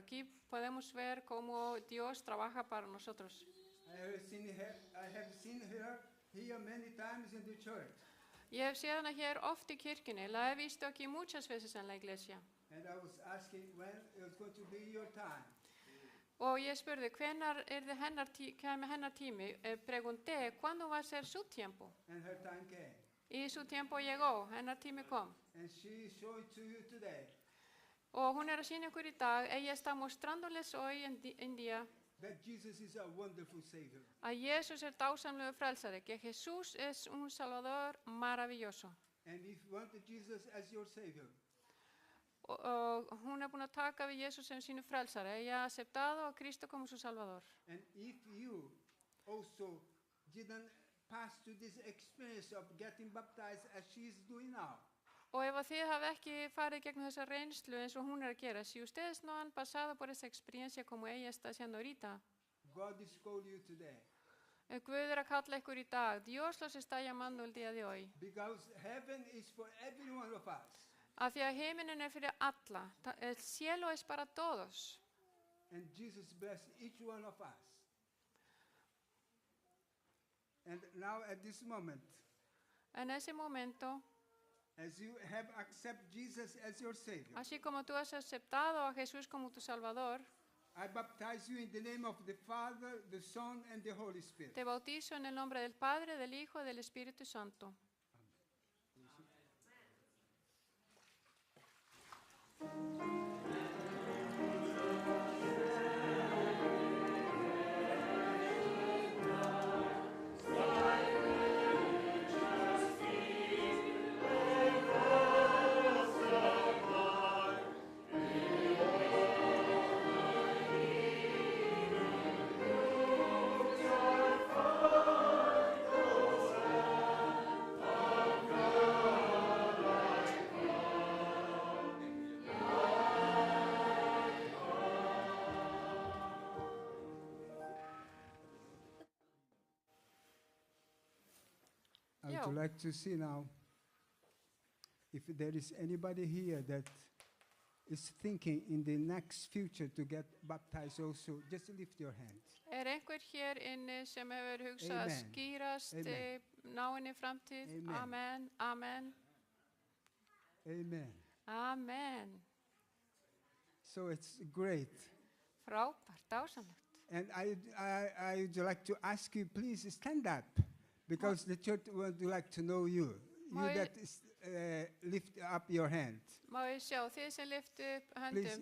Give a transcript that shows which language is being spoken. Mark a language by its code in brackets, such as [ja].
[es] Aquí podemos ver cómo Dios trabaja para nosotros. [en] I have seen her here many times in the church. [is] Ég hef séð hana hér oft í kirkjunni. [es] La he visto aquí muchas veces en la iglesia. [en] And I was asking when it was going to be your time. [is] Og ég spurði hvenær kæmi hennar tími. [es] Pregunté cuándo va a ser su tiempo. [en] And her time came. [es] Y su tiempo llegó, [is] hennar tími kom. [en] And she is showing to you today [is] Og hún að sýna ykkur í dag, [es] ella está mostrándoles hoy en día [en] that Jesus is a wonderful Savior. [is] að Jesús dásamlegur frelsari, [es] que Jesús es un Salvador maravilloso. [en] And if you want Jesus as your Savior, [is] Og hún búin að taka við Jesús sem sínu frelsari, [es] ella ha aceptado a Cristo como su Salvador. [en] and if you also didn't pass to this experience of getting baptized as she is doing now, [is] Og ef þið hafi ekki farið gegnum þessa reynslu eins og hún að gera, [es] si ustedes no han pasado por esa experiencia como ella está haciendo ahorita, [en] God is calling you today. [is] Guð að kalla ykkur í dag, [es] Dios los está llamando el día de hoy. [en] Because heaven is for every one of us. [is] Af því að himinin fyrir alla, [es] el cielo es para todos. [en] And Jesus bless each one of us. And now at this moment, [es] En ese momento, [en] as you have accepted Jesus as your Savior, [es] así como tú has aceptado a Jesús como tu Salvador, [en] I baptize you in the name of the Father, the Son, and the Holy Spirit. [es] te bautizo en el nombre del Padre, del Hijo y del Espíritu Santo. [en] I Yeah. would like to see now if there is anybody here that is thinking in the next future to get baptized also. Just lift your hand. [is] Einhver hér inni sem hefur hugsað að Amen. skýrast Amen. náinni framtíð? Amen. Amen, amen, Amen. amen. [en] So it's great. [is] Frábært, dásamlegt. [en] And I would like to ask you, please stand up, because the church would like to know you. You [is] Má ég- [en] that is, lift up your hand. [is] Má ég sjá, þið sem lyftu upp höndum,